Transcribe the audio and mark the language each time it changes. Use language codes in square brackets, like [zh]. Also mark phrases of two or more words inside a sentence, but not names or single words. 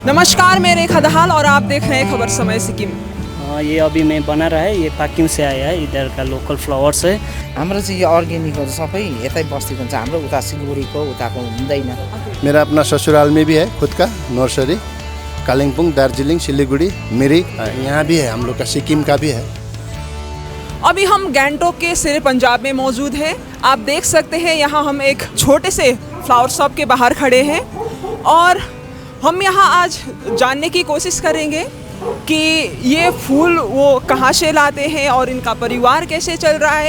[hi] नमस्कार, मेरे खदहाल और आप देख रहे हैं खबर समय सिक्किम। ये अभी मैं बना रहा है, ये पाक्योङ से आया है, इधर का [en] local flowers [hi] है। [ne] हाम्रो चाहिँ यो अर्ग्यानिक हो सबै यतै बस्तीको हुन्छ, हाम्रो उता सिलगढीको उताको हुँदैन। [hi] मेरा अपना ससुराल में भी है खुद का नर्सरी, कालिम्पोंग, दार्जिलिंग, सिलीगुड़ी, मिरिक, यहाँ भी है, हम लोग का सिक्किम का भी है। अभी हम गैंगटोक के शेर पंजाब में मौजूद हैं। आप देख सकते हैं यहाँ हम एक छोटे से [en] flower shop [hi] के बाहर खड़े हैं और हम यहाँ आज जानने की कोशिश करेंगे कि ये फूल वो कहाँ से लाते हैं और इनका परिवार कैसे चल रहा है।